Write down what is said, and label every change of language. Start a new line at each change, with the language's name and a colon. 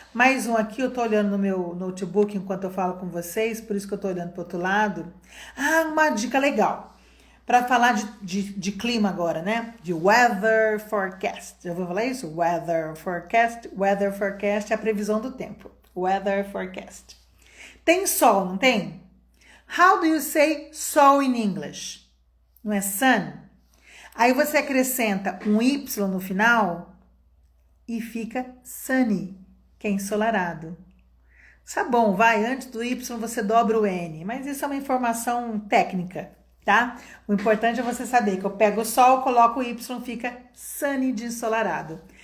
Portuguese: Mais um aqui, eu tô olhando no meu notebook enquanto eu falo com vocês, por isso que eu tô olhando pro outro lado. Ah, uma dica legal. Para falar de clima agora, né? De weather forecast. Já vou falar isso? Weather forecast. Weather forecast é a previsão do tempo. Weather forecast. Tem sol, não tem?
English: How do you say sol in English?
Portuguese: Não é sun? Aí você acrescenta um Y no final e fica sunny, que é ensolarado. Tá bom, vai, antes do Y você dobra o N, mas isso é uma informação técnica, tá? O importante é você saber que eu pego o sol, coloco o Y, fica sunny de ensolarado.